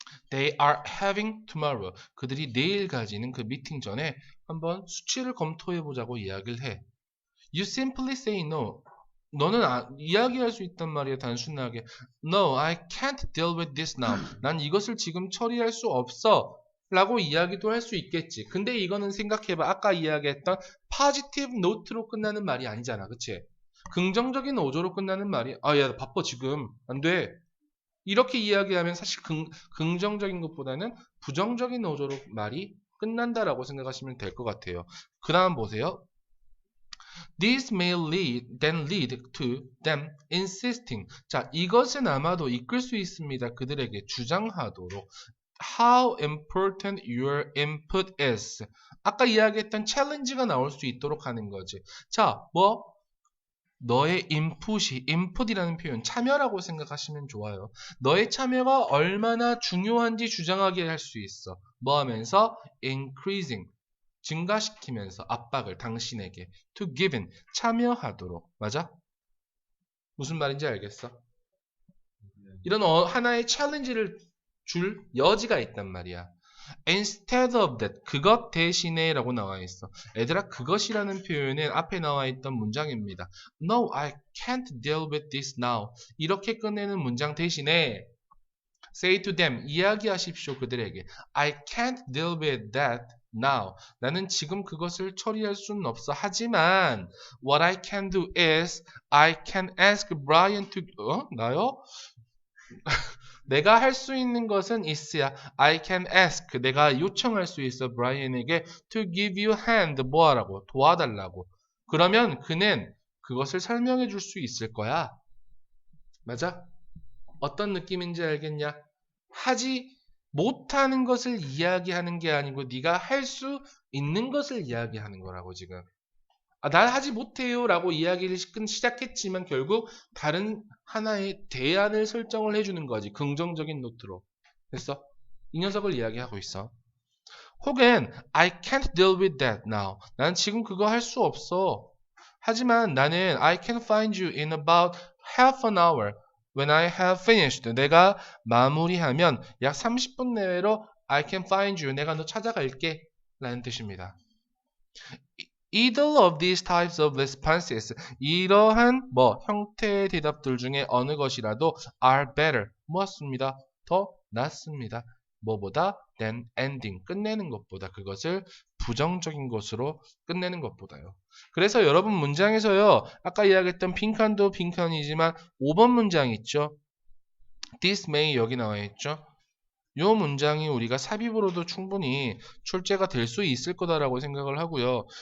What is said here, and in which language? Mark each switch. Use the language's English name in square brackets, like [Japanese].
[English] They are having tomorrow. [Korean] 그들이 내일 가지는 그 미팅 전에 한번 수치를 검토해보자고 이야기를 해. [English] You simply say no. [Korean] 너는 이야기할 수 있단 말이야. 단순하게. [English] No, I can't deal with this now. [Korean] 난 이것을 지금 처리할 수 없어. 라고 이야기도 할 수 있겠지. 근데 이거는 생각해봐. 아까 이야기했던 positive note 로 끝나는 말이 아니잖아. 그치? 긍정적인 어조로 끝나는 말이 야, 바빠 지금. 안 돼. 이렇게 이야기하면 사실 긍정적인 것보다는 부정적인 어조로 말이 끝난다라고 생각하시면 될 것 같아요. 그 다음 보세요. [English] This may then lead to them insisting. [Korean] 자, 이것은 아마도 이끌 수 있습니다. 그들에게 주장하도록. [English] How important your input is. [Korean] 아까 이야기했던 챌린지가 나올 수 있도록 하는 거지. 자, 너의 input이라는 표현, 참여라고 생각하시면 좋아요. 너의 참여가 얼마나 중요한지 주장하게 할 수 있어. 뭐 하면서? increasing, 증가시키면서 압박을 당신에게 [English] to given, [Korean] 참여하도록. 맞아? 무슨 말인지 알겠어? 이런 하나의 챌린지를 줄 여지가 있단 말이야. [English] Instead of that, [Korean] 그것 대신에 라고 나와 있어. 얘들아, 그것이라는 표현은 앞에 나와 있던 문장입니다. [English] No, I can't deal with this now. [Korean] 이렇게 끝내는 문장 대신에 [English] say to them, [Korean] 이야기하십시오 그들에게. [English] I can't deal with that now. [Korean] 나는 지금 그것을 처리할 수는 없어. 하지만 [English] what I can do is I can ask Brian to 나요? [Korean] 내가 할 수 있는 것은 있어야 [English] I can ask, [Korean] 내가 요청할 수 있어 브라이언에게 [English] to give you hand, [Korean] 뭐하라고? 도와달라고. 그러면 그는 그것을 설명해 줄 수 있을 거야. 맞아? 어떤 느낌인지 알겠냐? 하지 못하는 것을 이야기하는 게 아니고 네가 할 수 있는 것을 이야기하는 거라고 지금. 난 하지 못해요 라고 이야기를 시작했지만 결국 다른 하나의 대안을 설정을 해주는 거지. 긍정적인 노트로. 됐어? 이 녀석을 이야기하고 있어. [English] 혹은 I can't deal with that now. [Korean] 난 지금 그거 할 수 없어. 하지만 나는 [English] I can find you in about half an hour when I have finished. [Korean] 내가 마무리하면 약 30분 내외로 [English] I can find you. [Korean] 내가 너 찾아갈게. 라는 뜻입니다. [English] Either of these types of responses, [Korean] 이러한 형태의 대답들 중에 어느 것이라도 [English] are better, [Korean] 뭐였습니다? 더 낫습니다. 뭐보다? [English] than ending, [Korean] 끝내는 것보다, 그것을 부정적인 것으로 끝내는 것보다요. 그래서 여러분 문장에서요, 아까 이야기했던 빈칸도 빈칸이지만 5번 문장 있죠? [English] This may [Korean] 여기 나와 있죠? 이 문장이 우리가 삽입으로도 충분히 출제가 될 수 있을 거다라고 생각을 하고요.